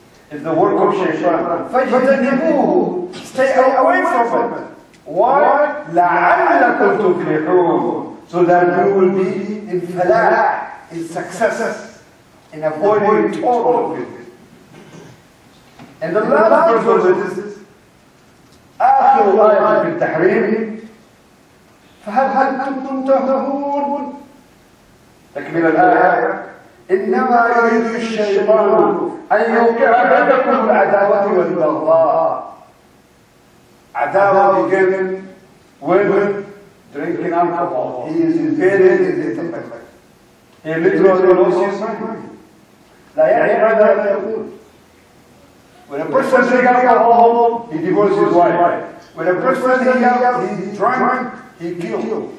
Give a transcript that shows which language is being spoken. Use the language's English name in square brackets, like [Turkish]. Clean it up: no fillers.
[English] It's the work of shaitan. فاجتنبوه. Stay away from it. Why? [Arabic] لعلكم تفلحون. [English] So that you will be in falah, in success, in avoiding total guilt. And the last verse of this, [Arabic] آخر آية في التحريم فهل أنتم تهتدون؟ تكمل الآية إنما يريد الشيطان أن يوقع بينكم العداوة والبغضاء. [English] عداوة begin with drinking alcohol. He is invading his intellect. He literally lost his mind. [Arabic] لا يعرف ماذا يقول. [English] When a person drinks alcohol, he divorces his wife. When a person he drank, he killed.